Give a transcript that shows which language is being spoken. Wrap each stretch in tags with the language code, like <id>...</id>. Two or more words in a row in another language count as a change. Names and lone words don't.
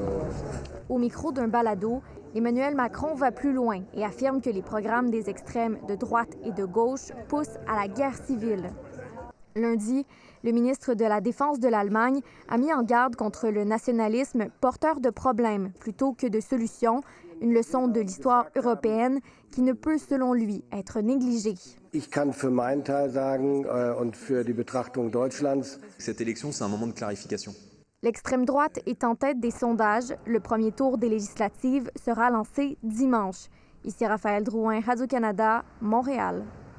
<fr>Au micro d'un balado, Emmanuel Macron va plus loin et affirme que les programmes des extrêmes de droite et de gauche poussent à la guerre civile. Lundi, le ministre de la Défense de l'Allemagne a mis en garde contre le nationalisme porteur de problèmes plutôt que de solutions, une leçon de l'histoire européenne qui ne peut, selon lui, être négligée.</fr> <de>Ich kann für meinen Teil sagen und für die Betrachtung Deutschlands.</de> <fr>Cette élection, c'est un moment de clarification. L'extrême droite est en tête des sondages. Le premier tour des législatives sera lancé dimanche. Ici Raphaël Drouin, Radio-Canada, Montréal.</fr>